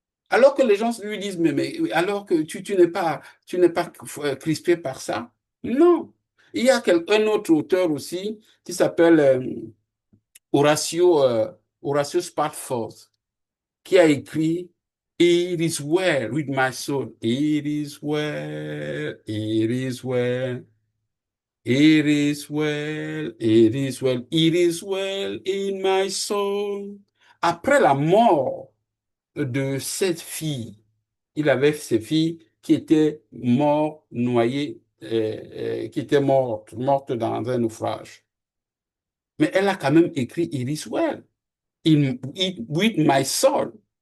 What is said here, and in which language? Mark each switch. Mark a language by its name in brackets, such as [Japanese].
[French] Alors que les gens lui disent, mais alors que tu n'es pas crispé par ça. Non. Il y a un autre auteur aussi qui s'appelle Horatio, Horatio Spafford, qui a écrit It is well with my soul. [English] It is well, it is well, it is well, it is well, it is well in my soul. [French] Après la mort de cette fille, il avait ses filles qui étaient mortes, noyées, qui étaient mortes dans un naufrage. Mais elle a quand même écrit It is well, with my soul.